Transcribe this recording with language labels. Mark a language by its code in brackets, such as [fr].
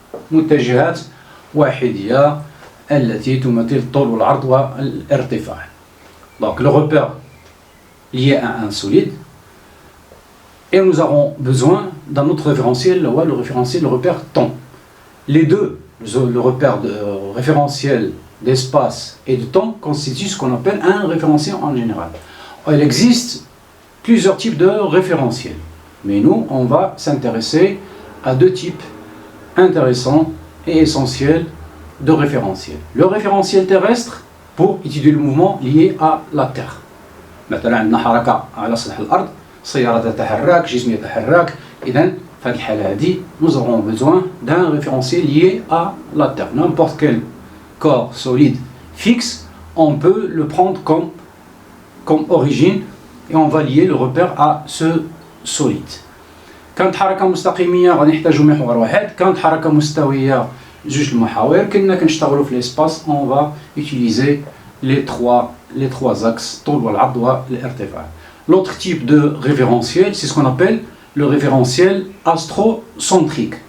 [ar] متجهات واحدية التي تمثل الطول والعرض والارتفاع. [fr] Donc le repère lié à un solide. Et nous aurons besoin d'un autre référentiel, le référentiel, le repère temps. Les deux, le repère référentiel d'espace et de temps, constituent ce qu'on appelle un référentiel en général. Il existe plusieurs types de référentiels, mais nous, on va s'intéresser à deux types intéressants et essentiels de référentiels. Le référentiel terrestre, pour étudier le mouvement lié à la Terre. [ar] مثلا عندنا حركة على سطح الأرض، سيارة تتحرك، جسم يتحرك. إذن في هذه الحالة هذه [fr] nous aurons besoin d'un référentiel lié à la Terre. N'importe quel corps solide fixe, on peut le prendre comme origine et on va lier le repère à ce solide. [ar] كانت حركة مستقيمية غنحتاجو محور واحد، كانت حركة مستوية جوج المحاور. كنا كنشتغلوا في [fr] l'espace, on va utiliser les trois axes, [ar] طول والعرض والارتفاع. [fr] L'autre type de référentiel, c'est ce qu'on appelle le référentiel astrocentrique.